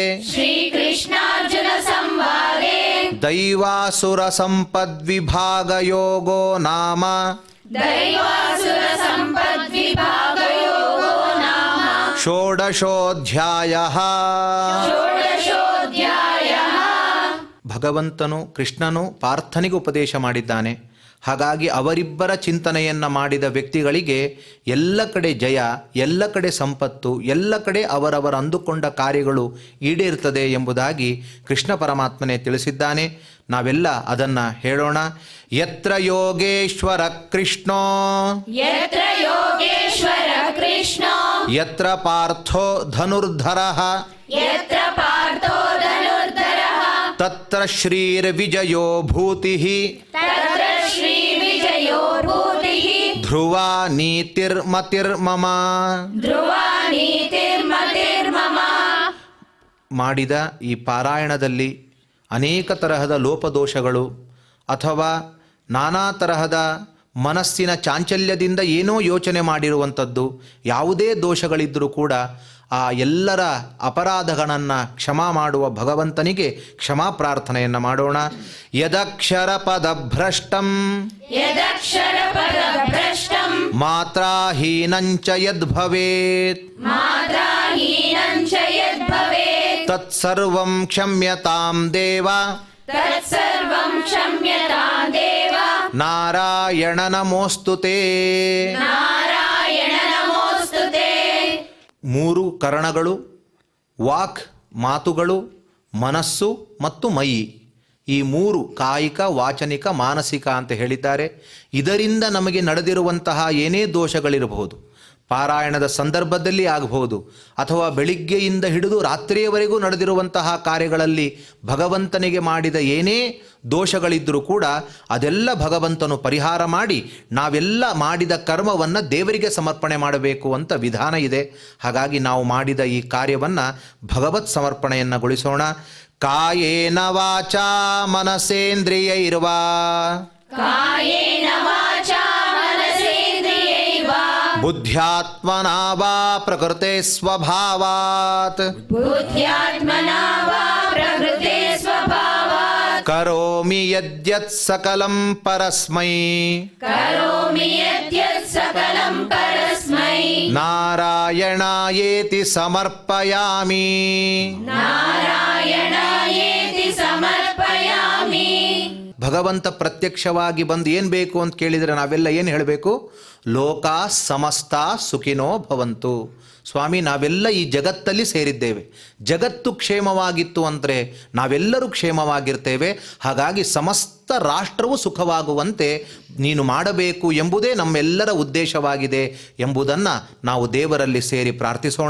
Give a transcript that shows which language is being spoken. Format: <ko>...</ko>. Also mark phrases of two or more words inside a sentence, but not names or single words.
<sa>श्रीकृष्णार्जुनसंवादे ದೈವಾಸುರ ಸಂಪದ್ವಿಭಾಗಯೋಗೋ ನಾಮ दैवासुरसम्पद्विभागयोगो नाम ಷೋಡಶೋಧ್ಯಾಯಃ षोडशोऽध्यायः</sa> <kn>ಭಗವಂತನು ಕೃಷ್ಣನು ಪಾರ್ಥನಿಗೆ ಉಪದೇಶ ಮಾಡಿದ್ದಾನೆ. ಹಾಗಾಗಿ ಅವರಿಬ್ಬರ ಚಿಂತನೆಯನ್ನು ಮಾಡಿದ ವ್ಯಕ್ತಿಗಳಿಗೆ ಎಲ್ಲ ಕಡೆ ಜಯ, ಎಲ್ಲ ಕಡೆ ಸಂಪತ್ತು, ಎಲ್ಲ ಕಡೆ ಅವರವರ ಅಂದುಕೊಂಡ ಕಾರ್ಯಗಳು ಈಡೇರ್ತದೆ ಎಂಬುದಾಗಿ ಕೃಷ್ಣ ಪರಮಾತ್ಮನೇ ತಿಳಿಸಿದ್ದಾನೆ. ನಾವೆಲ್ಲ ಅದನ್ನು ಹೇಳೋಣ.</kn> <sa>ಯತ್ರ ಯೋಗೇಶ್ವರ ಕೃಷ್ಣೋ यत्र योगेश्वर कृष्णो ಯತ್ರ ಪಾರ್ಥೋ ಧನುರ್ಧರಃ यत्र पार्थो धनुर्धरः ತತ್ರ ಶ್ರೀರ್ವಿಜಯೋ ಭೂತಿಃ तत्र श्रीविजयो भूतिः ಧ್ರುವಾ ನೀತಿರ್ಮತಿರ್ಮಮ. ध्रुवा नीतिर्मतिर्मम.</sa> <kn>ಮಾಡಿದ ಈ ಪಾರಾಯಣದಲ್ಲಿ ಅನೇಕ ತರಹದ ಲೋಪದೋಷಗಳು ಅಥವಾ ನಾನಾ ತರಹದ ಮನಸ್ಸಿನ ಚಾಂಚಲ್ಯದಿಂದ ಏನೋ ಯೋಚನೆ ಮಾಡಿರುವಂಥದ್ದು ಯಾವುದೇ ದೋಷಗಳಿದ್ದರೂ ಕೂಡ ಆ ಎಲ್ಲರ ಅಪರಾಧಗಳನ್ನು ಕ್ಷಮಾ ಮಾಡುವ ಭಗವಂತನಿಗೆ ಕ್ಷಮಾ ಪ್ರಾರ್ಥನೆಯನ್ನು ಮಾಡೋಣ.</kn> <sa>ಯದಕ್ಷರ ಪದಭ್ರಷ್ಟಂ यदक्षरपदभ्रष्टं ಮಾತ್ರಾಹೀನಂಚ ಯದ್ಭವೇತ್ मात्राहीनं च यद्भवेत् ತತ್ಸರ್ವಂ ಕ್ಷಮ್ಯತಾಂ ದೇವ तत्सर्वं क्षम्यतां देव. ನಾರಾಯಣ ನಮೋಸ್ತುತೇ. नारायण नमोऽस्तु ते.</sa> <kn>ಮೂರು ಕರಣಗಳು, ವಾಕ್ ಮಾತುಗಳು, ಮನಸ್ಸು ಮತ್ತು ಮೈ, ಈ ಮೂರು ಕಾಯಿಕ ವಾಚನಿಕ ಮಾನಸಿಕ ಅಂತ ಹೇಳಿದ್ದಾರೆ. ಇದರಿಂದ ನಮಗೆ ನಡೆದಿರುವಂತಹ ಏನೇ ದೋಷಗಳಿರಬಹುದು, ಪಾರಾಯಣದ ಸಂದರ್ಭದಲ್ಲಿ ಆಗಬಹುದು ಅಥವಾ ಬೆಳಿಗ್ಗೆಯಿಂದ ಹಿಡಿದು ರಾತ್ರಿಯವರೆಗೂ ನಡೆದಿರುವಂತಹ ಕಾರ್ಯಗಳಲ್ಲಿ ಭಗವಂತನಿಗೆ ಮಾಡಿದ ಏನೇ ದೋಷಗಳಿದ್ದರೂ ಕೂಡ ಅದೆಲ್ಲ ಭಗವಂತನು ಪರಿಹಾರ ಮಾಡಿ ನಾವೆಲ್ಲ ಮಾಡಿದ ಕರ್ಮವನ್ನು ದೇವರಿಗೆ ಸಮರ್ಪಣೆ ಮಾಡಬೇಕು ಅಂತ ವಿಧಾನ ಇದೆ. ಹಾಗಾಗಿ ನಾವು ಮಾಡಿದ ಈ ಕಾರ್ಯವನ್ನು ಭಗವತ್ ಸಮರ್ಪಣೆಯನ್ನುಗೊಳಿಸೋಣ.</kn> <sa>ಕಾಯೇನ ವಾಚಾ ಮನಸೇಂದ್ರಿಯೈರ್ವಾ कायेन वाचा मनसेन्द्रियैर्वा ಬುದ್ಧ್ಯಾತ್ಮನಾ ವಾ ಪ್ರಕೃತೆ ಸ್ವಭಾವಾತ್ बुद्ध्यात्मना वा प्रकृते स्वभावात् ಕರೋಮಿ ಯದ್ಯತ್ ಸಕಲಂ ಪರಸ್ಮೈ करोमि यद्यत् सकलं परस्मै ನಾರಾಯಣಾಯೇತಿ ಸಮರ್ಪಯಾಮಿ. नारायणायेति समर्पयामि.</sa> <kn>ಭಗವಂತ ಪ್ರತ್ಯಕ್ಷವಾಗಿ ಬಂದು ಏನು ಬೇಕು ಅಂತ ಕೇಳಿದರೆ ನಾವೆಲ್ಲ ಏನು ಹೇಳಬೇಕು?</kn> <sa>ಲೋಕಾ ಸಮಸ್ತ ಸುಖಿನೋ ಭವಂತು.</sa> <kn>ಸ್ವಾಮಿ, ನಾವೆಲ್ಲ ಈ ಜಗತ್ತಲ್ಲಿ ಸೇರಿದ್ದೇವೆ, ಜಗತ್ತು ಕ್ಷೇಮವಾಗಿತ್ತು ಅಂದರೆ ನಾವೆಲ್ಲರೂ ಕ್ಷೇಮವಾಗಿರ್ತೇವೆ. ಹಾಗಾಗಿ ಸಮಸ್ತ ರಾಷ್ಟ್ರವು ಸುಖವಾಗುವಂತೆ ನೀನು ಮಾಡಬೇಕು ಎಂಬುದೇ ನಮ್ಮೆಲ್ಲರ ಉದ್ದೇಶವಾಗಿದೆ ಎಂಬುದನ್ನು ನಾವು ದೇವರಲ್ಲಿ ಸೇರಿ ಪ್ರಾರ್ಥಿಸೋಣ.</kn>